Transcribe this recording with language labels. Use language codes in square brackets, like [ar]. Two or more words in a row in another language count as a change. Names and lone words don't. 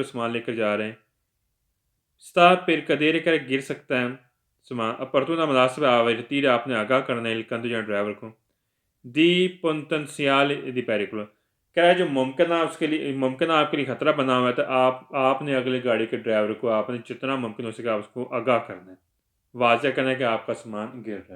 [hi] सामान लेकर जा रहे हैं, [it] sta per cadere, [hi] कर गिर सकता है सामान, opportuna मुनासिब avvertire, आपने आगाह करना है [it] il conducente [hi] ड्राइवर को, [it] di potenziale di pericolo, [hi] कह रहा है जो मुमकिन है उसके लिए मुमकिन आपके लिए ख़तरा बना हुआ है, तो आपने अगले गाड़ी के ड्राइवर को आपने जितना मुमकिन हो सके आप उसको आगाह करना है, वाज़ह करना है कि आपका सामान गिर रहा है।